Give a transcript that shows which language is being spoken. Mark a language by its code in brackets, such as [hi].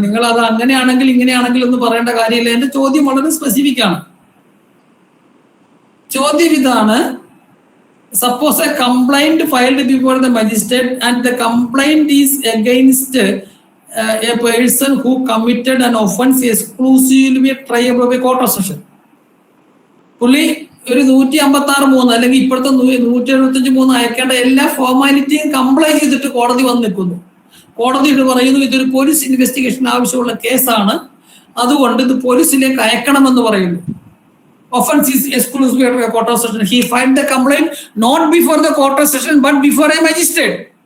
[ml] നിങ്ങൾ അത് അങ്ങനെയാണെങ്കിൽ ഇങ്ങനെയാണെങ്കിൽ ഒന്ന് പറയേണ്ട കാര്യമില്ല. എന്റെ ചോദ്യം വളരെ സ്പെസിഫിക് ആണ്. ചോദ്യം ഇതാണ്: [en] suppose a complaint filed before the magistrate and the complaint is against a person who committed an offence exclusively triable by court of session. [ml] പുള്ളി ഒരു 156(3) അല്ലെങ്കിൽ ഇപ്പോഴത്തെ 175(3) അയക്കേണ്ട എല്ലാ ഫോർമാലിറ്റിയും കംപ്ലൈന്റ് ചെയ്തിട്ട് കോടതി വന്ന് നിൽക്കുന്നു. കോടതി പറയുന്നു ഇതൊരു പോലീസ് ഇൻവെസ്റ്റിഗേഷൻ ആവശ്യമുള്ള കേസാണ്, അതുകൊണ്ട് ഇത് പോലീസിലേക്ക് അയക്കണമെന്ന് പറയുന്നു. [en] Offense is exclusive of a court of session. He filed the complaint not before the court of session but before a magistrate.